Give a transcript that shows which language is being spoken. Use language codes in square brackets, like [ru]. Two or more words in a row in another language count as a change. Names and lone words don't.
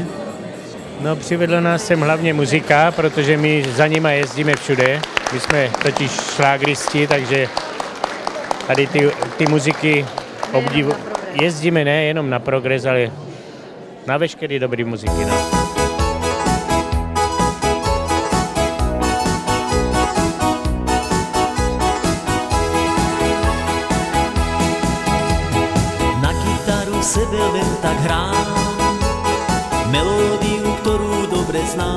[cs] No, přivedla nás sem hlavně muzika, protože my za nima jezdíme všude. My jsme totiž šlágristi, takže tady ty muziky jezdíme nejenom na Progres, ale na veškeré dobré muziky. No. [sk] Sebe len tak hrám, melódiu, ktorú dobre znám.